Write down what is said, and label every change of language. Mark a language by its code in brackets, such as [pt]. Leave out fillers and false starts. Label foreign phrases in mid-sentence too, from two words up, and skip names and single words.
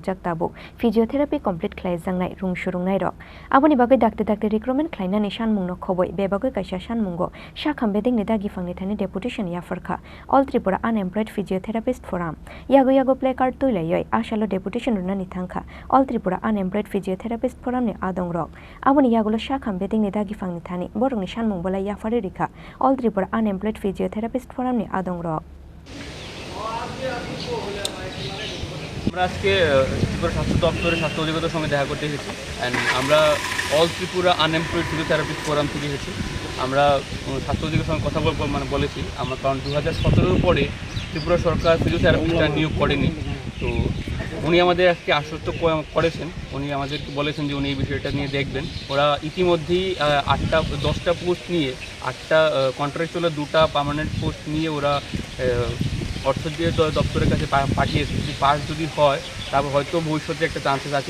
[trp] jak tabu [en] physiotherapy complete [trp] khlai jangnai rung shurungnai rok aboni bagoi dakte recruitment khlaina nishan mungno khoboi bebagoi kaisa shanmungo shakham beding ni dagi phangni thani deputation Yapharkha All Tripura Unemployed Physiotherapist Forum yago placard tuilai ashalo deputation runani thangkha All Tripura Unemployed Physiotherapist Forum ni adong rok aboni yagulo shakham beding ni dagi phangni thani borong nishan mungbola Yapharkha All Tripura Unemployed Physiotherapist Forum ni adong rok [bn] আমরা আজকে ত্রিপুরা স্বাস্থ্য দপ্তরের স্বাস্থ্য অধিকর্তার সঙ্গে দেখা করতে এসেছি অ্যান্ড আমরা অল ত্রিপুরা আনএমপ্লয়েড ফিজিওথেরাপিস্ট ফোরাম থেকে এসেছি আমরা স্বাস্থ্য অধিকর্তার সঙ্গে কথা বলেছি আমরা কারণ 2017 পরে ত্রিপুরা সরকার ফিজিওথেরাপিস্টটা নিয়োগ করেনি তো উনি আমাদের আজকে আশ্বস্ত করেছেন উনি আমাদেরকে বলেছেন যে উনি এই বিষয়টা নিয়ে দেখবেন ওরা ইতিমধ্যেই 10টা পোস্ট নিয়ে 8টা কন্ট্রাকচুয়াল 2টা [en] permanent post [bn] নিয়ে ওরা অর্থ দিয়ে দপ্তরের কাছে পাঠিয়েছে যদি পাস যদি হয় তারপর হয়তো ভবিষ্যতে একটা চান্সেস আছে